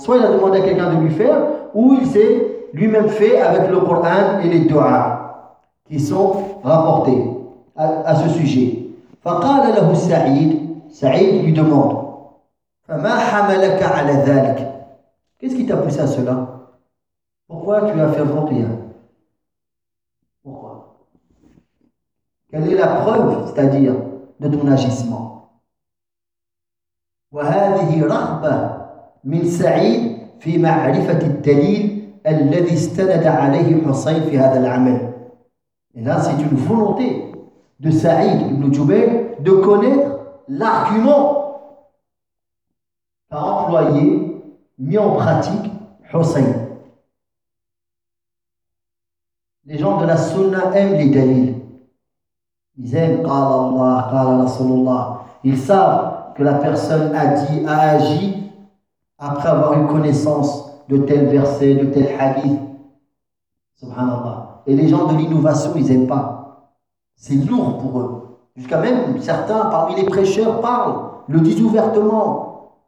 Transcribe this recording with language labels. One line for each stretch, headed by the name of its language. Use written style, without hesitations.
French: Soit il a demandé à quelqu'un de lui faire, ou il s'est lui-même fait avec le Coran et les dua qui sont rapportés à ce sujet.
Arabic: فقال له سعيد.
French: سعيد lui demande,
Arabic: فما حملك على ذلك؟
French: Qu'est-ce qui t'a poussé à cela? Pourquoi tu as fait ruqya? Quelle est la preuve, c'est-à-dire, de ton agissement?
Arabic: وهذه رغبة من سعيد في معرفة الدليل الذي استند عليه حسين في هذا العمل.
French: Et là, c'est une volonté de Saïd ibn Jubayr de connaître l'argument qu'a employé, mis en pratique, Hussein. Les gens de la Sunna aiment les dalils. Ils aiment,
Arabic: قال الله, قال رسول الله.
French: Ils savent que la personne a dit, a agi après avoir eu connaissance de tel verset, de tel hadith. Subhanallah. Et les gens de l'innovation, ils n'aiment pas. C'est lourd pour eux. Jusqu'à même certains parmi les prêcheurs parlent, le disent ouvertement.